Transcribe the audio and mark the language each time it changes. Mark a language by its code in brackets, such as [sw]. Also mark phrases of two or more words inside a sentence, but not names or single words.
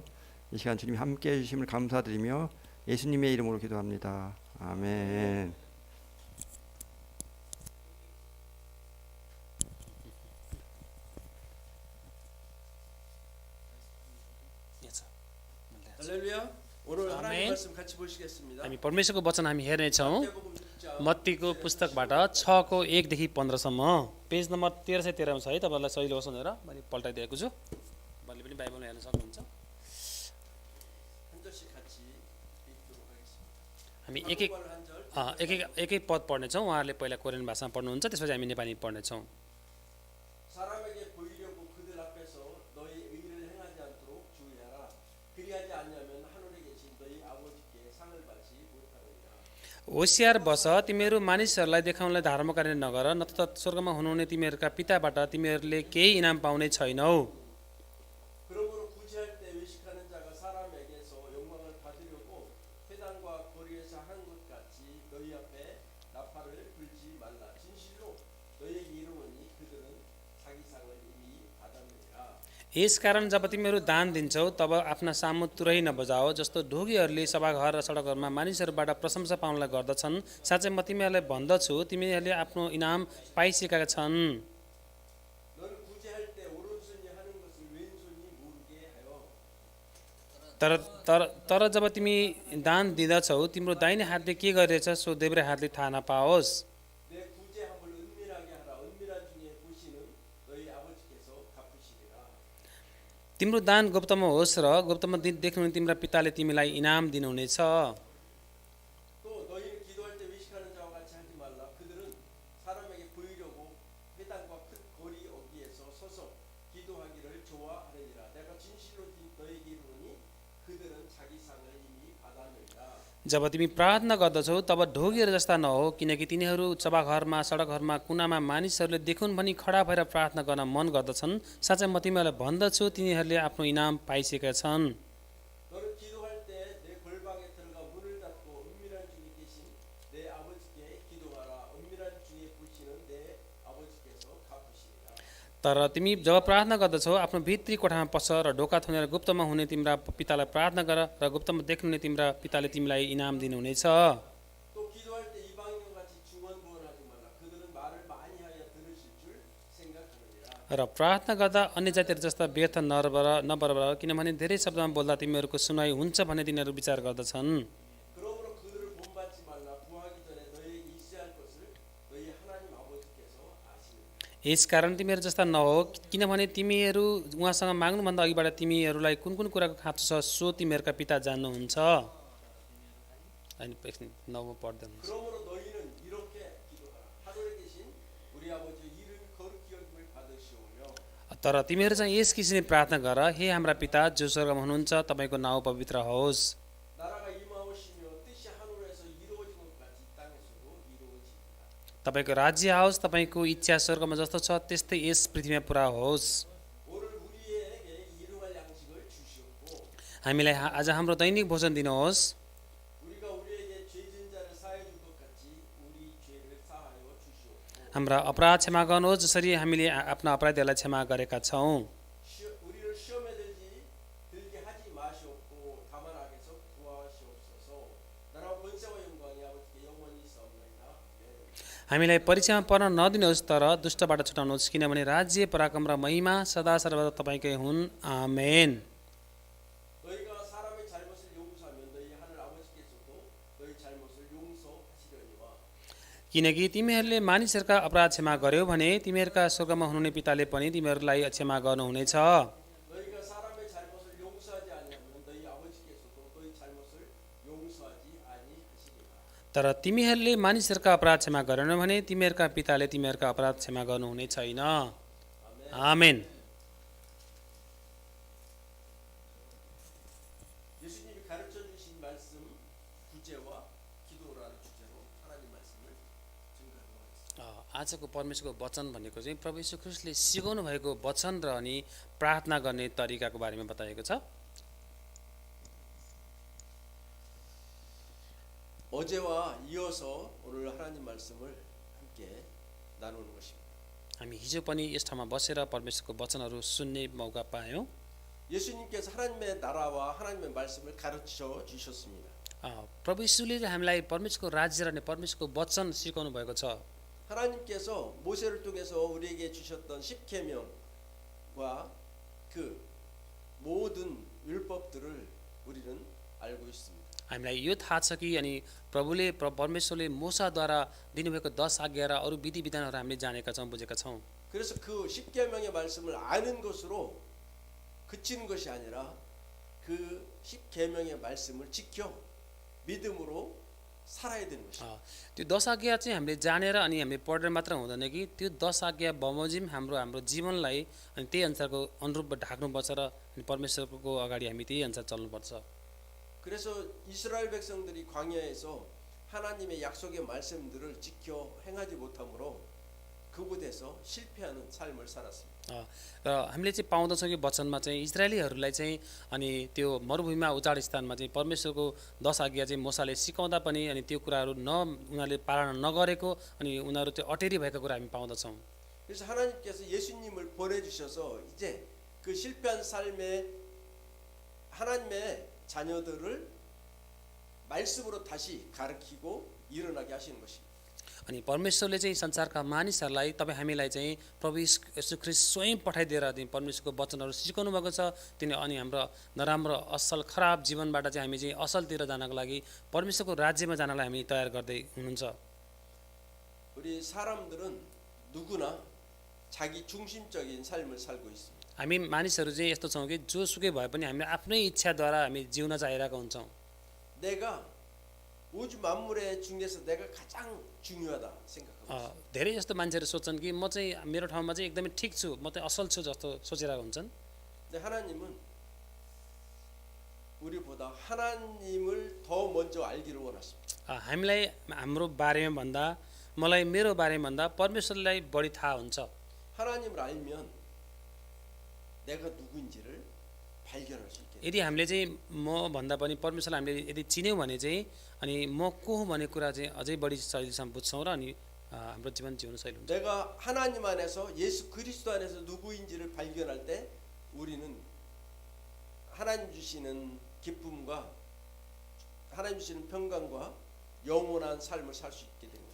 [ko] 이 시간 주님 함께 해주심을 감사드리며 예수님의 이름으로 기도합니다. 아멘. 할렐루야. 오늘 하나님 아멘. 말씀 같이 보시겠습니다. [ne] हामी परमेश्वरको वचन हामी हेर्नेछौँ। [ko] 마태복음 6장 [ne] मत्तीको पुस्तकबाट 6को 1 देखि 15सम्म [en] page number [ne] 1313 मा छ है। तपाईहरुलाई सजिलो होस् भनेर मैले पल्टाइदिएको छु। तपाईले पनि बाइबलमा हेर्न सक्नुहुन्छ। [ko] 한 절씩 같이 읽도록 하겠습니다. [ne] हामी [ko] 한국말 한 절. [ne] एक पद पढ्नेछौँ। उहाँहरूले पहिला कोरियन भाषामा पढ्नुहुन्छ, त्यसपछि हामी नेपाली पढ्नेछौँ। [ko] 사람에게 보이려고 그들 앞에서 너희 의를 행하지 않도록 주의하라. 그리하지 않으면 하늘에 계신 너희 아버지께 상을 받지 못하느니라. [ne] होसियार बस, तिमीहरू मानिसहरूलाई देखाउनलाई धर्म कार्य नगर, नत्र स्वर्गमा हुनुहुने तिमीहरूका पिताबाट तिमीहरूले केही इनाम पाउने छैनौ। [ko] 그러므로 구제할 때 외식하는 자가 사람에게서 영광을 받으려고 회당과 거리에서 하는 것 같이 너희 앞에 나팔을 불지 말라. 진실로 너희에게 이르노니 그들은 자기 상을 이미 받았느니라. [ne] यसकारण जब तिमीहरू दान दिन्छौ तब आफ्ना सामु तुरै नबजाओ, जस्तो ढोगीहरूले सभाघर र सडकहरूमा मानिसहरूबाट प्रशंसा पाउनलाई गर्दछन्। साँच्चै म तिमीहरूलाई भन्दछु, तिमीहरूले आफ्नो इनाम पाइसकेका छन्। [ko] 너는 구제할 때 오른손이 하는 것을 왼손이 모르게 하여 [ne] तर जब तिमी दान दिँदछौ तिम्रो दाहिने हातले के गरिरहेछ सो देब्रे हातले थाहा नपाओस्। [ko] 내 구제함을 은밀하게 하라. 은밀한 중에 보시는 너희 아버지께서 갚으시리라. [ne] तिम्रो दान गुप्तमा होस् र गुप्तमा देख्नुहुने तिम्रा पिताले तिमीलाई इनाम दिनुहुनेछ। [ko] 또 너희는 기도할 때 외식하는 자와 같이 하지 말라. 그들은 사람에게 보이려고 회당과 큰 거리 어귀에서 서서 기도하기를 좋아하느니라. 내가 진실로 너희에게 이르노니 그들은 자기 상을 이미 받았느니라. [ne] जब तिमी प्रार्थना गर्दछौ तब ढोगीहरू जस्ता नहो, किनकि तिनीहरू सभाघरमा सडकहरूमा कुनामा मानिसहरूले देखुन् भनी खडा भएर प्रार्थना गर्न मन गर्दछन्। साँच्चै म तिमीहरूलाई भन्दछु, तिनीहरूले आफ्नो इनाम पाइसकेका छन्। [ko] 너는 기도할 때 내 골방에 들어가 문을 닫고 은밀한 중에 계신 내 아버지께 기도하라. 은밀한 중에 보시는 내 아버지께서 갚으시리라. [ne] तर तिमी जब प्रार्थना गर्दछौ आफ्नो भित्री कोठामा पस र ढोका थुनेर गुप्तमा हुने तिम्रा पितालाई प्रार्थना गर र गुप्तमा देख्नुहुने तिम्रा पिताले तिमीलाई इनाम दिनुहुनेछ। [ko] 또 기도할 때 이방인과 같이 중언부언하지 말라. 그들은 말을 많이 하여 들으실 줄 생각하느니라. [ne] र प्रार्थना गर्दा अन्य जातिहरू जस्ता व्यर्थ नबरबर, किनभने धेरै शब्दमा बोल्दा तिमीहरूको सुनाइ हुन्छ भन्ने तिनीहरू विचार गर्दछन्। [ko] 그러므로 그들을 본받지 말라. 구하기 전에 너희에게 있어야 할 것을 너희 하나님 아버지께서 아시느니라. [ne] यसकारण तिमीहरू जस्ता नहो, किनभने तिमीहरू उहाँसँग माग्नुभन्दा अघिबाट तिमीहरूलाई कुन कुन कुराको खाँचो छ सो तिमीहरूका पिता जान्नुहुन्छ। नौ पढ्दैन। [ko] 그러므로 너희는 이렇게 기도하라. 하늘에 계신 우리 아버지 이름이 거룩히 여김을 받으시오며 [ne] तर तिमीहरू चाहिँ यस किसिमले प्रार्थना गर, हे हाम्रा पिता जो स्वर्गमा हुनुहुन्छ, तपाईँको नाउँ पवित्र होस्, [ko] 나라가 임하오시며 뜻이 하늘에서 이루어진 것 같이 땅에서도 이루어지리라. [ne] तपाईँको राज्य आओस्, तपाईँको इच्छा स्वर्गमा जस्तो छ त्यस्तै यस पृथ्वीमा पुरा होस्। [ko] 오늘 우리에게 일용할 양식을 주시옵고 [ne] हामीलाई आज हाम्रो दैनिक भोजन दिनुहोस्। [ko] 우리가 우리에게 죄진 자를 사해 줄 것 같이 우리 죄를 사하여 주시옵고 [ne] हाम्रा अपराध क्षमा गर्नुहोस्, जसरी हामीले आफ्ना अपराधीहरूलाई क्षमा गरेका छौँ। [ko] 우리를 시험에 들게 하지 마시옵고 다만 악에서 구하시옵소서. 나라와 권세와 영광이 아버지께 영원히 있사옵나이다. 아멘. [ne] हामीलाई परीक्षामा पर्न नदिनुहोस्, तर दुष्टबाट छुटाउनुहोस्, किनभने राज्य पराक्रम र महिमा सदा सर्वदा तपाईँकै हुन्। आमेन। [ko] 너희가 사람의 잘못을 용서하면 너희 하늘 아버지께서도 너희 잘못을 용서하시려니와 [ne] किनकि तिमीहरूले मानिसहरूका अपराध क्षमा गर्यौ भने तिमीहरूका स्वर्गमा हुनुहुने पिताले पनि तिमीहरूलाई क्षमा गर्नुहुनेछ। [ko] 너희가 사람의 잘못을 용서하지 아니하면 너희 아버지께서도 너희 잘못을 용서하지 아니하시리라. [ne] तर तिमीहरूले मानिसहरूका अपराध क्षमा गरेनौ भने तिमीहरूका पिताले तिमीहरूका अपराध क्षमा गर्नुहुने छैन। आमेन। [ko] 예수님이 가르쳐 주신 말씀 구제와 기도라는 주제로 하나님 말씀을 증거하고 있습니다. [ne] आजको परमेश्वरको वचन भनेको चाहिँ प्रभु यीशु ख्रीष्टले सिकाउनु भएको वचन र अनि प्रार्थना गर्ने तरिकाको बारेमा बताएको छ। [ko] 어제와 이어서 오늘 하나님 말씀을 함께 나누는 것입니다. [ne] हामी हिजो पनि यस ठाउँमा बसेर परमेश्वरको वचनहरू सुन्ने मौका पायौँ। [ko] 예수님께서 하나님의 나라와 하나님의 말씀을 가르쳐 주셨습니다. [ne] प्रभु यीशुले हामीलाई परमेश्वरको राज्य र अनि परमेश्वरको वचन सिकाउनु भएको छ। [ko] 하나님께서 모세를 통해서 우리에게 주셨던 십계명과 그 모든 율법들을 우리는 알고 있습니다. [ne] हामीलाई यो थाहा छ कि अनि परमेश्वरले मोसाद्वारा दिनुभएको 10 आज्ञा र अरू विधि विधानहरू हामीले जानेका छौँ, बुझेका छौँ। [ko] 그래서 그 십계명의 말씀을 아는 것으로 그치는 것이 아니라 그 십계명의 말씀을 지켜 믿음으로 살아야 되는 것입니다. [ne] त्यो 10 आज्ञा चाहिँ हामीले जानेर अनि हामीले पढेर मात्र हुँदैन कि त्यो 10 आज्ञा बमोजिम हाम्रो जीवनलाई अनि त्यही अनुसारको अनुरूप ढाक्नुपर्छ र अनि परमेश्वरको अगाडि हामी त्यही अनुसार चल्नुपर्छ। [ko] 그래서 이스라엘 백성들이 광야에서 하나님의 약속의 말씀들을 지켜 행하지 못함으로 그곳에서 실패하는 삶을 살았습니다. [ne] र हामीले चाहिँ पाउँदछौँ कि वचनमा चाहिँ इजरायलीहरूलाई चाहिँ अनि त्यो मरुभूमिमा उजाड स्थानमा चाहिँ परमेश्वरको 10 आज्ञा चाहिँ मोसाले सिकाउँदा पनि अनि त्यो कुराहरू उनीहरूले पालना नगरेको अनि उनीहरू त्यो अटेरी भएको कुरा हामी पाउँदछौँ। [ko] 그래서 하나님께서 예수님을 보내주셔서 이제 그 실패한 삶에 하나님의 자녀들을 말씀으로 다시 가르치고 일어나게 하시는 것입니다. [ne] अनि परमेश्वरले चाहिँ संसारका मानिसहरूलाई तपाईँ हामीलाई चाहिँ प्रभु यीशु ख्रीष्ट स्वयं पठाइदिएर परमेश्वरको वचनहरू सिकाउनु भएको छ। अनि हाम्रो नराम्रो असल खराब जीवनबाट चाहिँ हामी चाहिँ असलतिर जानको लागि परमेश्वरको राज्यमा जानलाई हामी तयार गर्दै हुनुहुन्छ। [ko] 우리 사람들은 누구나 자기 중심적인 삶을 살고 있습니다. [ne] हामी मानिसहरू चाहिँ यस्तो छौँ कि जोसुकै भए पनि हामी आफ्नै इच्छाद्वारा हामी जिउन चाहिरहेका हुन्छौँ। [ko] 내가 우주 만물의 중에서 내가 가장 중요하다 생각합니다. [ne] धेरै जस्तो मान्छेहरू सोच्छन् कि म चाहिँ मेरो ठाउँमा चाहिँ एकदमै ठिक छु, म चाहिँ असल छु जस्तो सोचिरहेको हुन्छन्। [ko] 근데 하나님은 우리보다 하나님을 더 먼저 알기를 원하십니다. [ne] हामीलाई हाम्रो बारेमा भन्दा मलाई मेरो बारेमा भन्दा परमेश्वरलाई बढी थाहा हुन्छ। [ko] 하나님을 알면 내가 누구인지를 발견할 수 있게. [ne] यदि हामीले चाहिँ म भन्दा पनि परमेश्वरलाई हामीले यदि चिन्यौँ भने चाहिँ अनि म को हुँ भन्ने कुरा चाहिँ अझै बढी शैलीसँग बुझ्छौँ र अनि हाम्रो जीवन जिउन शैली हुन्छ। [ko] 내가 하나님 안에서 예수 그리스도 안에서 누구인지를 발견할 때 우리는 하나님 주시는 기쁨과 하나님 주시는 평강과 영원한 삶을 살 수 있게 됩니다.